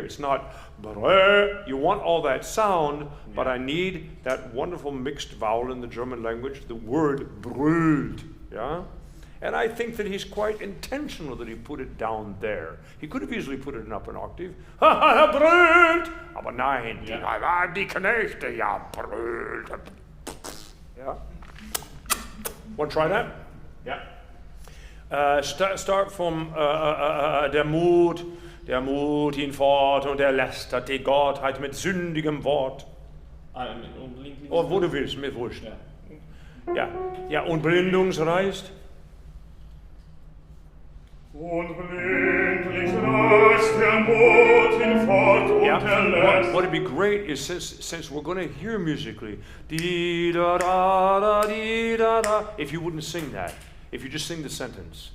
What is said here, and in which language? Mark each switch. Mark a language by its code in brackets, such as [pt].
[en] It's not, you want all that sound, but I need that wonderful mixed vowel in the German language, the word brüllt. Yeah? And I think that he's quite intentional that he put it down there. He could have easily put it up an octave. [de] Brüllt! Aber nein, die Knechte, ja, brüllt. [en] Yeah? Want to try that? Yeah. Start from [de] der Mut ihn fort und lästert die Gottheit mit sündigem Wort. Oh, wo du willst, mir wurscht. Ja, und blindungsreißt. Und blindlich reißt der Mut ihn fort und lässt. [en] What would be great is since we're going to hear musically, dee da da da dee da da. If you wouldn't sing that, if you just sing the sentence.